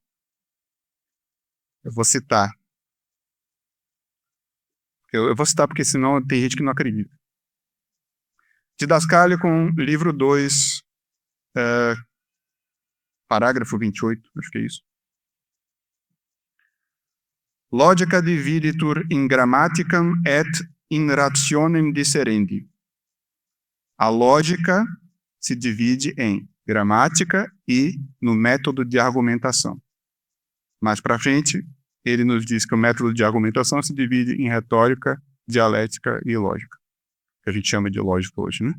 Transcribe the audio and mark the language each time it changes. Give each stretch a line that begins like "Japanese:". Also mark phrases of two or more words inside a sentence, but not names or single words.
Portuguese: Eu vou citar. Eu vou citar porque senão tem gente que não acredita. Didascálio com livro 2, parágrafo 28, acho que é isso.
Latin: Logica dividitur in grammaticam et in rationem disserendi.
Portuguese: A lógica se divide em gramática e no método de argumentação. Mais para frente, ele nos diz que o método de argumentação se divide em retórica, dialética e lógica, que a gente chama de lógica hoje, né?